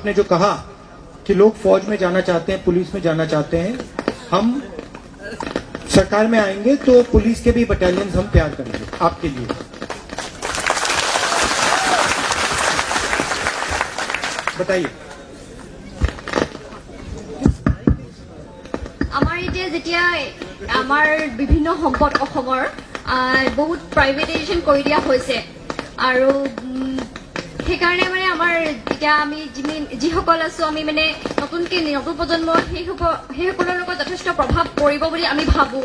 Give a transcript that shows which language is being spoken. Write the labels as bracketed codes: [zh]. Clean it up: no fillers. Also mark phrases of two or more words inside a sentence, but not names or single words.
[hi] आपने जो कहा कि लोग फौज में जाना चाहते हैं, पुलिस में जाना चाहते हैं, हम सरकार में आएंगे तो पुलिस के भी बटालियन हम तैयार करेंगे आपके लिए। बताइए। [as] আমাৰ এতিয়া যেতিয়া আমাৰ বিভিন্ন সম্পদ অসমৰ বহুত প্ৰাইভেটাইজেশ্যন কৰি দিয়া হৈছে, আৰু সেইকাৰণে মানে আমাৰ এতিয়া আমি যিসকল আছো, আমি মানে নতুন প্ৰজন্ম সেইসকলৰ লগত যথেষ্ট প্ৰভাৱ পৰিব বুলি আমি ভাবো।